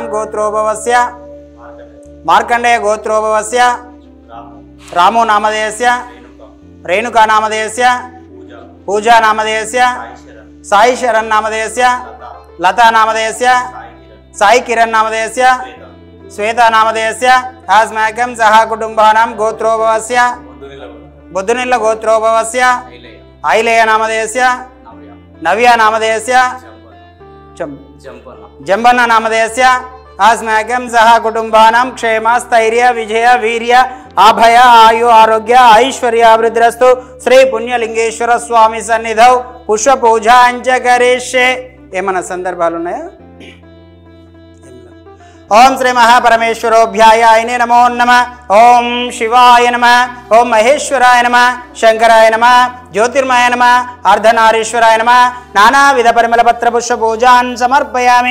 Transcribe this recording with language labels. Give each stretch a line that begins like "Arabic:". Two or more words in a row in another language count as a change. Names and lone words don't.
Sanskrit: गोत्रोभवस्य मार्कंडेय गोत्रोभवस्य रामो नामधेयस्य रेणुका नामधेयस्य पूजा नामधेयस्य साई शरण नामधेयस्य लता नामधेयस्य साई किरण नामधेयस्य श्वेता नामधेयस्य अस्माकं सह कुटुंबानां गोत्रोभवस्य बुद्धनिल्ल गोत्रोभवस्य ऐलेय नामधेयस्य नव्या नामधेयस्य जंबन्न नामधेयस्य अस्माकं सह कुटुंबानां क्षेम स्थैर्य विजय वीर्य अभय आयु आरोग्य ऐश्वर्याभिवृद्धिरस्तु। श्री पुण्यलिंगेश्वर स्वामी सन्निधौ पुष्प पूजा करिष्ये।
Telugu: ఏమన్నా సందర్భాలు ఉన్నాయా?
Sanskrit: ओम श्री महापरमेश्वरोभ्यायाय नमो नमः। ओम शिवाय नमः। ओम महेश्वराय नमः। शंकराय नमः। ज्योतिर्मय नमः। अर्धनारीश्वराय नमः। नानाविध परिमल पत्र पुष्प पूजान् समर्पयामि।